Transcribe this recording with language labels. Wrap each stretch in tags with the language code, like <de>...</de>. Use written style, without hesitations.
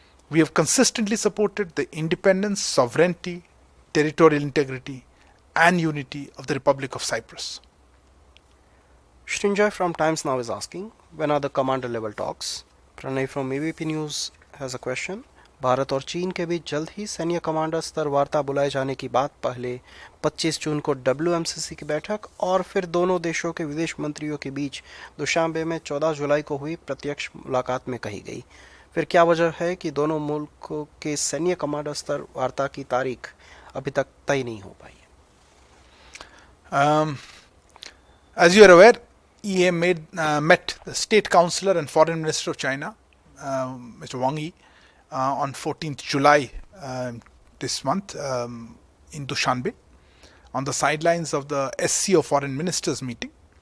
<en>We have consistently supported the independence, sovereignty, territorial integrity, and unity of the Republic of Cyprus. Srinjoy from Times Now is asking, when are the commander level talks? Pranay from ABP News has a question.</en> <hi>Bharat और चीन के बीच जल्द ही सैन्य commander स्तर वार्ता बुलाए जाने की बात पहले 25 जून को WMCC की बैठक और फिर दोनों देशों के विदेश मंत्रियों के बीच दुशांबे में 14 जुलाई को हुई प्रत्यक्ष मुलाकात में कही गई। फिर क्या वजह है कि दोनों मुल्कों के सैन्य कमांडर स्तर वार्ता की तारीख अभी तक तय नहीं हो पाई है?</hi> <en>As you are aware, EA met the State Councillor and Foreign Minister of China, Mr. Wang Yi, on 14th July this month in Dushanbe on the sidelines of the SCO Foreign Ministers meeting.</en>